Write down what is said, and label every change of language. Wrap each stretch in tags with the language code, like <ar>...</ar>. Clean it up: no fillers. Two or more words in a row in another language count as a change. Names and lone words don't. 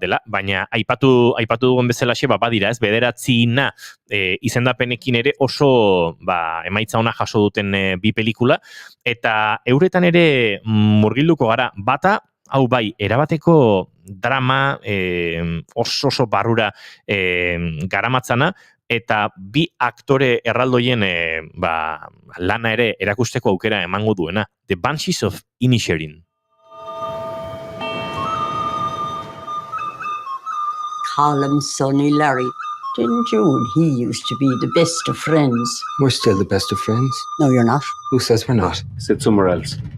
<eu>dela, baina aipatu dugun bezalaxe, badira, ez, bederatzina izendapenekin ere oso emaitza ona jaso duten bi pelikula, eta euretan ere murgilduko gara, bata, hau bai, erabateko drama oso barrura garamatzana, eta bi aktore erraldoien lana ere erakusteko aukera emango duena.</eu> <en>The Banshees of Inisherin. Call Sonny Larry. Didn't you and he used to be the best of friends? We're still the best of friends. No, you're not. Who says we're not? Sit somewhere else.</en>